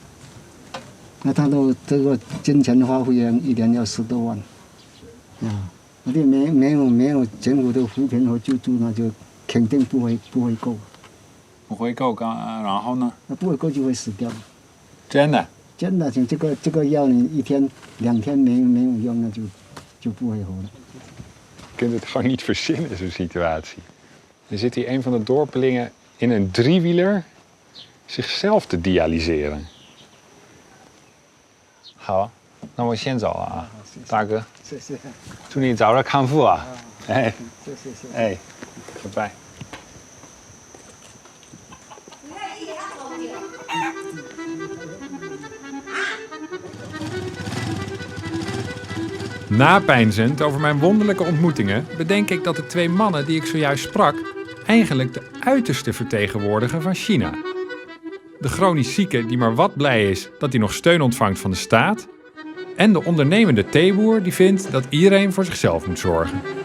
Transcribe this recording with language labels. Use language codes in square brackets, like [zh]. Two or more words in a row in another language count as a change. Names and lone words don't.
[zh] 那他都这个金钱花费一年要10多万， 我的没有政府的扶贫和救助，那就肯定不会够。不会够，然后呢？那不会够就会死掉。真的？真的，就这个药你1天2天没有用，那就不会活了。 [nl] Je kunt het gewoon niet verzinnen, zo'n situatie. Er zit hier een van de dorpelingen in een driewieler zichzelf te dialyseren. [zh] 好，那我先走了啊，大哥。谢谢。祝你早日康复啊！哎，谢谢。哎，拜拜。 [nl] Napeinzend over mijn wonderlijke ontmoetingen bedenk ik dat de 2 mannen die ik zojuist sprak eigenlijk de uiterste vertegenwoordigen van China. De chronisch zieke die maar wat blij is dat hij nog steun ontvangt van de staat en de ondernemende theeboer die vindt dat iedereen voor zichzelf moet zorgen.